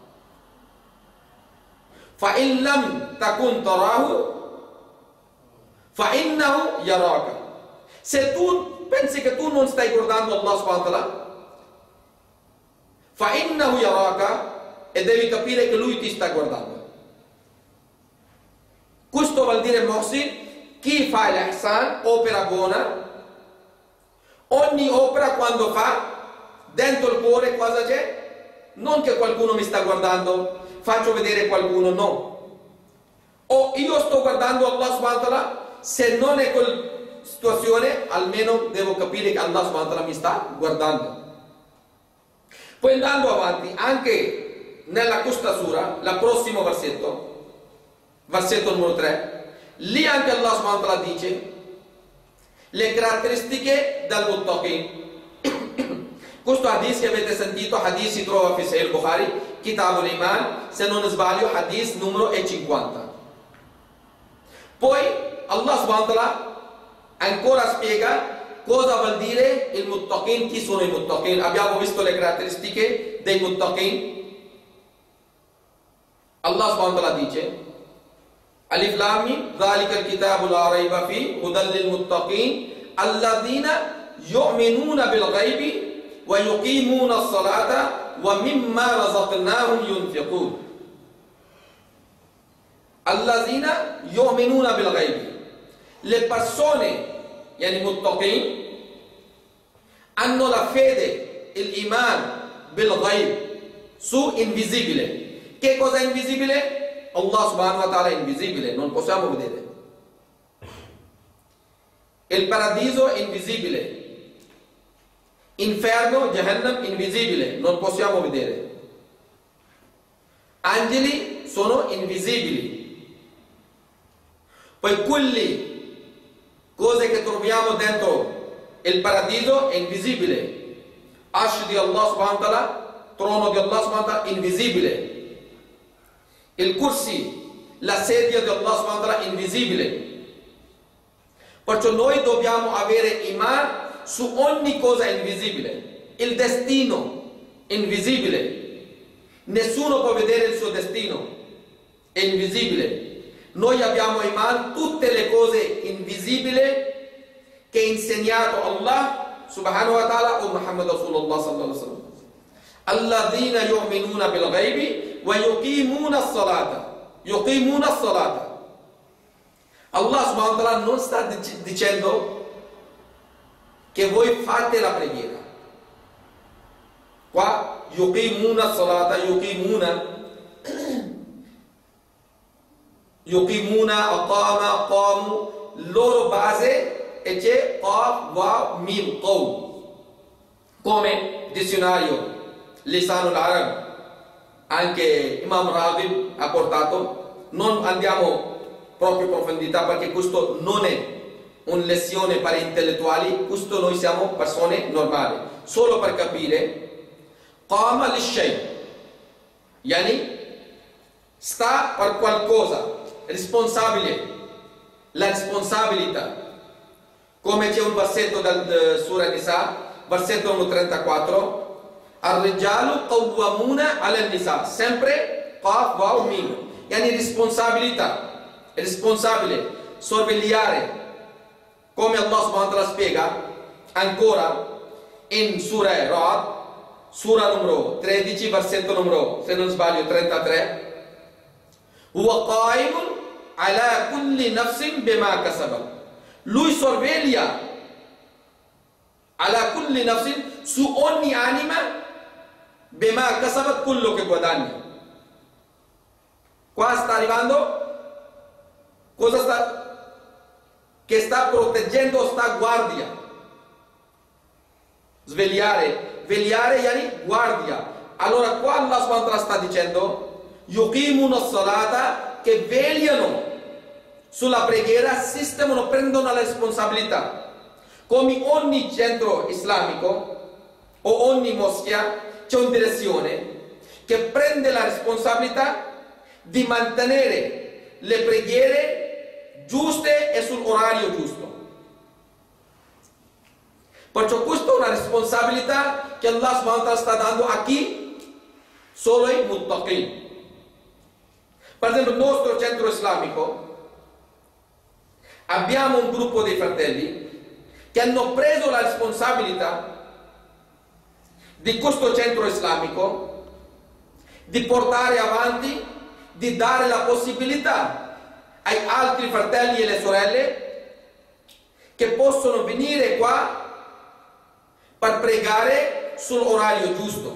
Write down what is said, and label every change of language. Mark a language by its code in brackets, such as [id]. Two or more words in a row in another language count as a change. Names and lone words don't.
[ar] فإن لم تكن تراه فإنه يراك. [it] Se tu pensi che tu non stai guardando Allah [ar] سبحانه وتعالى, فإنه يراك, [it] e devi capire che lui ti sta guardando. Questo vuol dire, Mohsin, chi fa l'ihsan, opera buona, ogni opera quando fa, dentro il cuore cosa c'è? Non che qualcuno mi sta guardando, faccio vedere qualcuno, no. O io sto guardando Allah [ar] سبحانه وتعالى, [it] se non è quella situazione, almeno devo capire che Allah [ar] سبحانه وتعالى [it] mi sta guardando. Poi andando avanti, anche nella questa sura, il prossimo versetto numero 3, lì anche Allah [ar] سبحانه وتعالى [it] dice le caratteristiche del muttaqin. Questo hadith che avete sentito, hadith si trova in Sahih Bukhari, Kitab al-Iman, se non sbaglio, hadith numero 50. Poi Allah [ar] سبحانه وتعالى [it] ancora spiega cosa vuol dire il muttaqin, chi sono i muttaqin. Abbiamo visto le caratteristiche dei muttaqin. [ar] الله سبحانه وتعالى dice: الم, ذلك الكتاب لا ريب فيه هدى للمتقين الذين يؤمنون بالغيب ويقيمون الصلاة ومما رزقناهم ينفقون. الذين يؤمنون بالغيب. [it] Le persone, yani muttaqin, hanno la fede, [ar] الإيمان بالغيب, [it] su invisibile. Che cosa è invisibile? Allah [ar] سبحانه وتعالى [it] è invisibile, non possiamo vedere. Il paradiso è invisibile, inferno, Jahannam, invisibile, non possiamo vedere. Angeli sono invisibili. Poi quelle cose che troviamo dentro il paradiso è invisibile. Arsh di Allah [ar] سبحانه وتعالى, [it] trono di Allah [ar] سبحانه وتعالى, [it] invisibile. Il kursi, la sedia di Allah [ar] سبحانه وتعالى, [it] invisibile. Perciò noi dobbiamo avere iman su ogni cosa invisibile. Il destino invisibile, nessuno può vedere il suo destino, è invisibile. Noi abbiamo iman tutte le cose invisibili che ha insegnato Allah [ar] سبحانه وتعالى [it] o [ar] محمد رسول الله صلى الله عليه وسلم. الذين يؤمنون بالغيب ويقيمون الصلاة. يقيمون الصلاة. [it] Allah [ar] سبحانه وتعالى [it] non sta dicendo che voi fate la preghiera. [ar] Qua يقيمون الصلاة، يقيمون، أقام، قاموا, [it] loro base e c'è qaf, wa, mim, qaw. Come dizionario Lisan al-Arab, anche Imam Raghib ha portato. Non andiamo proprio in profondità perché questo non è una lezione per intellettuali, questo noi siamo persone normali. Solo per capire, [ar] قام لشيء, [it] yani sta per qualcosa, responsabile, la responsabilità. Come c'è un versetto del Surah Nisa, versetto numero 34, [ar] الرجال قوامون على النساء, [it] sempre qaf, waw, mim, yani responsabilità. Responsabile, sorvegliare, come Allah [ar] سبحانه وتعالى [it] spiega ancora in Surah Ra'd, Surah numero 13, versetto numero, se non sbaglio, 33. [ar] هو قائم على كل نفس بما كسبت. [it] Lui sorveglia [ar] على كل نفس, [it] su ogni anima, [ar] بما كسبت, [it] quello che guadagna. Qua sta arrivando cosa sta? Che sta proteggendo, sta guardia. Svegliare, vegliare, yani guardia. Allora qua Allah [ar] سبحانه وتعالى [it] sta dicendo [ar] يقيمون الصلاة, [it] che vegliano sulla preghiera, sistemano, prendono la responsabilità. Come ogni centro islamico o ogni moschea c'è una direzione che prende la responsabilità di mantenere le preghiere giuste e sull'orario giusto. Perciò questa è una responsabilità che Allah [ar] سبحانه وتعالى [it] sta dando a chi? Solo ai muttaqin. Per esempio, nel nostro centro islamico abbiamo un gruppo di fratelli che hanno preso la responsabilità di questo centro islamico di portare avanti, di dare la possibilità ai altri fratelli e le sorelle che possono venire qua per pregare sull'orario giusto.